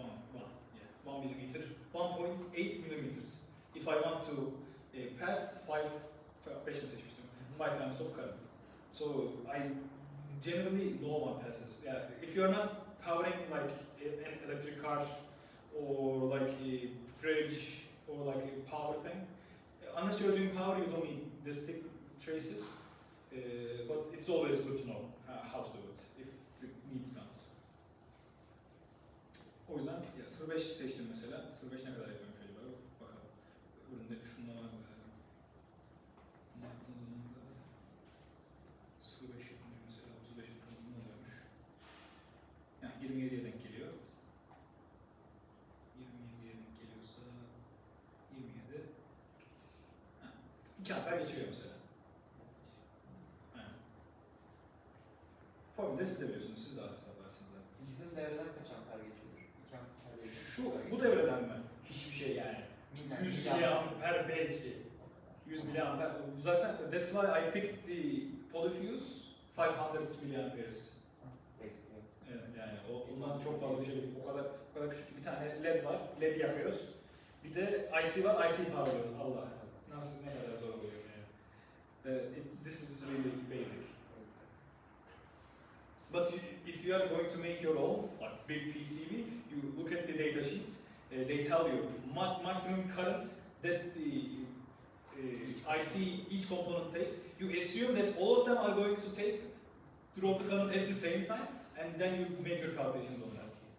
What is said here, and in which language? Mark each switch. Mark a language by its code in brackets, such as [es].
[en] Yeah, 1 millimeter, 1.8 millimeters. If I want to pass 5 [tr] seçmiştim. [en] 5 amps of current. So I generally no one passes. Yeah, if you're not powering like an electric car or like a fridge or like a power thing, unless you're doing power, you don't need this thick traces. But it's always good to know how to do it if the needs comes. [tr] O yüzden ya 0.5 seçtim mesela. 0.5 ne kadar yapıyorum şöyle bakalım. Üründe şunlar var. Ne yaptığın zaman da 0.5 yapınca mesela 35 yapınca ne oluyormuş? Yani 27'ye denk geliyor. 27'ye denk geliyorsa 27 2 amper geçiyor mesela. Formülde siz de biliyorsunuz, siz daha hesaplarsınız zaten. Bizim devreden kaç amper geçiyor? 2 amper geçiyor. Bu devreden mi? Hiçbir şey yani. 100 miliamper belki. 100 miliamper. Zaten [en] that's why I picked the polyfuse 500 miliamperes. [tr] Evet, yani ondan çok fazla bir şey değil. O kadar küçük bir tane LED var. LED yakıyoruz. Bir de IC var. IC powerlıyoruz. Allah. Nasıl ne kadar zor oluyor yani. [en] This is really basic. But if you are going to make your own, like big PCB, you look at the data sheets. They tell you maximum current that the IC each component takes. You assume that all of them are going to take throughout the current at the same time, and then you make your calculations on that.